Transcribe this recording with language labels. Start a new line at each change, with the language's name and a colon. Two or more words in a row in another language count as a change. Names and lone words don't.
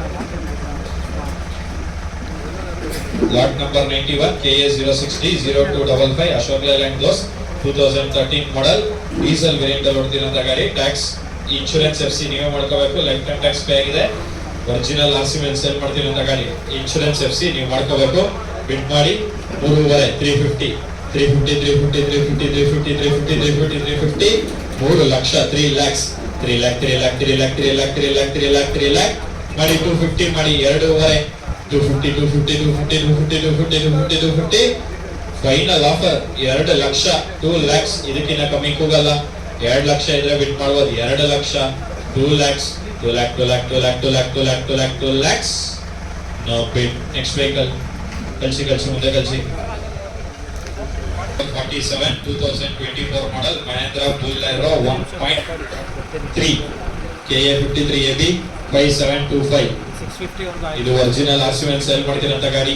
English: lot number
Kannada: 91 KA060 0255 ಅಶೋಕ್ ಲೇಲ್ಯಾಂಡ್ ದೋಸ್ತ್ 2013
English: model diesel variant
Kannada: ಅಲ್ಲಿ ಓಡ್ತಿರೋಂತ ಗಾಡಿ.
English: tax insurance FC
Kannada: ನೀವೇ ಮಾಡ್ಕೋಬೇಕು.
English: life time tax pay
Kannada: ಆಗಿದೆ.
English: original RC
Kannada: ಮೇಲೆ ಸೇಲ್ ಮಾಡ್ತಿರೋಂತ ಗಾಡಿ.
English: insurance FC
Kannada: ನೀವು ಮಾಡ್ಕೋಬೇಕು. ಬಿಡ್ ಮಾಡಿ 3.5, 350, 350, 350, 350, 350, 350, 350, 350, 3 ಲಕ್ಷ, 3 lakhs, 3 lakh, 3 lakh, 3 lakh, 3 lakh, 3 lakh, 3 lakh, 3 lakh ಮಾಡಿ. 250 ಮಾಡಿ. 2.5, 250, 250, 250, 250, 250, 250, 250
English: final offer
Kannada: 2 ಲಕ್ಷ, 2 lakhs. ಇದಕ್ಕಿಂತ ಕಮ್ಮಿ ಕೂಗಲ್ಲ. 2 ಲಕ್ಷ ಇದ್ರೆ ಬಿಟ್ ಮಾಡ್ಬೋದು. 2 ಲಕ್ಷ, 2 lakhs, 2 lakh, 2 lakh, 2 lakh, 2 lakh, 2 lakh, 2 lakh, 2 lakhs.
English: No bid. Next vehicle.
Kannada: ಕಳಿಸಿ ಮುಂದೆ ಕಳಿಸಿ. 47 2024 model Mahindra Bolero 1.3 KA53AB 5725. ಇದು
English: original RC
Kannada: ಮೇಲೆ ಸೇಲ್ ಮಾಡ್ತಿರೋಂತ ಗಾಡಿ.